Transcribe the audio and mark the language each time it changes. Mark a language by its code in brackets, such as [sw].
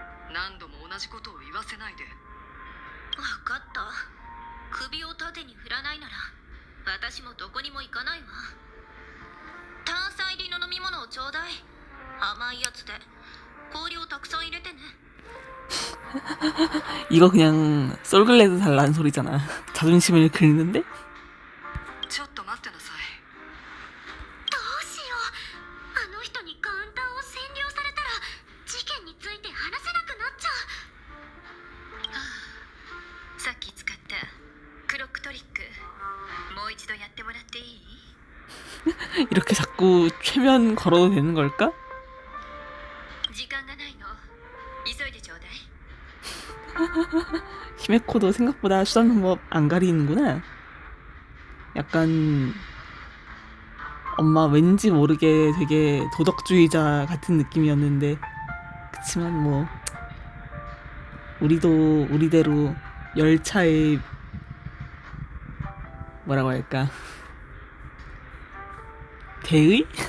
[ja] 何度も同じことを言わせないで。分かった。首を縦に振らないなら私もどこにも行かないわ。炭酸入りの飲み物をちょうだい。甘いやつで氷をたくさん入れてね。 [ko] 이거 그냥 솔글레드 달라는 소리잖아. 자존심을 긁는데? [ja] ちょっと待ってなさい。どうしよう。あの人にカウンターを占領されたら事件について話せなくなっちゃう。はあ、さっき使ったクロックトリックもう一度やってもらっていい？ [ko] 이렇게 자꾸 최면 걸어도 되는 걸까? [ja] 時間がないの。急いでちょうだい。 [ko] 히메코도 생각보다 수단 방법 안 가리는구나. 약간 엄마 왠지 모르게 되게 도덕주의자 같은 느낌이었는데, 그치만 뭐 우리도 우리대로 열차의 뭐라고 할까, 대의?